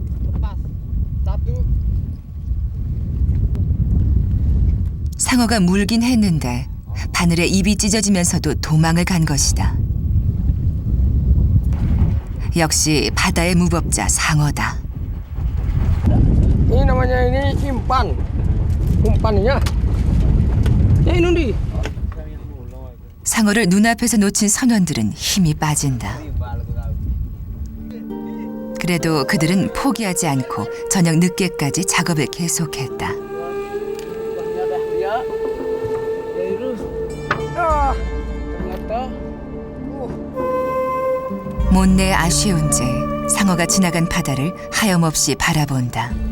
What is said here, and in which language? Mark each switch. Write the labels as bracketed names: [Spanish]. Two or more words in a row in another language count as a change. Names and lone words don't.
[Korean] 상어가 물긴 했는데 바늘에 입이 찢어지면서도 도망을 간 것이다. 역시 바다의 무법자 상어다. [Indonesian] Ini namanya ini umpan. Umpannya. Ya ini. [Korean] 상어를 눈앞에서 놓친 선원들은 힘이 빠진다. 그래도 그들은 포기하지 않고 저녁 늦게까지 작업을 계속했다. 못내 아쉬운 채 상어가 지나간 바다를 하염없이 바라본다.